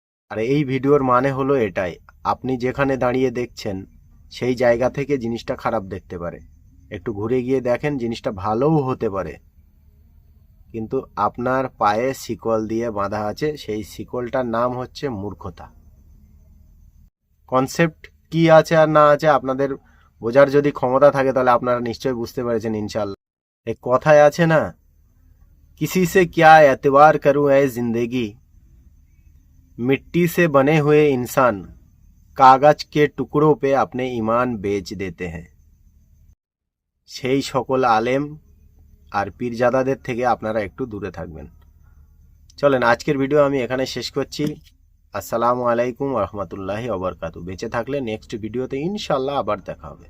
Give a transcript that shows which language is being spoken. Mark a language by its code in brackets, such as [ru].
[bn] আর এই ভিডিওর মানে হলো এটাই, আপনি যেখানে দাঁড়িয়ে দেখছেন সেই জায়গা থেকে জিনিসটা খারাপ দেখতে পারে, একটু ঘুরে গিয়ে দেখেন জিনিসটা ভালোও হতে পারে, কিন্তু আপনার পায়ে শিকল দিয়ে বাঁধা আছে, সেই শিকলটার নাম হচ্ছে মূর্খতা। কনসেপ্ট কি আছে আর না আছে আপনাদের বোঝার যদি ক্ষমতা থাকে তাহলে আপনারা নিশ্চয়ই বুঝতে পেরেছেন ইনশাল্লাহ। এক কথায় আছে না, [hi] किसी से क्या एतबार करूं ऐ जिंदगी, मिट्टी से बने हुए इंसान कागज के टुकड़ों पे अपने ईमान बेच देते हैं। [bn] সেই সকল আলেম আর পীরজাদাদের থেকে আপনারা একটু দূরে থাকবেন। চলেন আজকের ভিডিও আমি এখানে শেষ করছি। আসসালামু আলাইকুম রহমতুল্লাহি ওয়া বারাকাতুহু। বেঁচে থাকলে নেক্সট ভিডিওতে ইনশাল্লাহ আবার দেখা হবে।